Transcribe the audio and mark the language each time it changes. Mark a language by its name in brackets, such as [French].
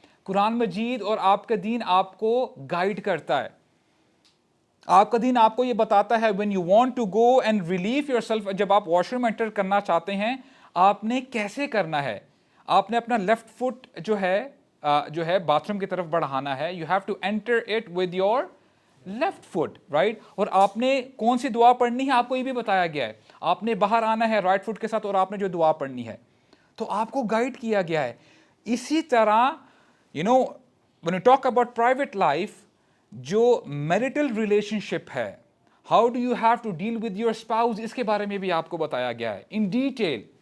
[Urdu] قرآن مجید اور آپ کا دین آپ کو گائیڈ کرتا ہے. آپ کا دین آپ کو یہ بتاتا ہے [English] when you want to go and relieve yourself, [Urdu] جب آپ واش روم انٹر کرنا چاہتے ہیں آپ نے کیسے کرنا ہے. آپ نے اپنا لیفٹ فٹ جو ہے باتھ روم کی طرف بڑھانا ہے. [English] you have to enter it with your left foot, right. [Urdu] اور آپ نے کون سی دعا پڑھنی ہے آپ کو یہ بھی بتایا گیا ہے. آپ نے باہر آنا ہے رائٹ فٹ کے ساتھ اور آپ نے جو دعا پڑھنی ہے, تو آپ کو گائیڈ کیا گیا ہے. اسی طرح [English] when you talk about private life, [Urdu] جو میریٹل ریلیشن شپ ہے, [English] how do you have to deal with your spouse, [Urdu] اس کے بارے میں بھی آپ کو بتایا گیا ہے ان ڈیٹیل.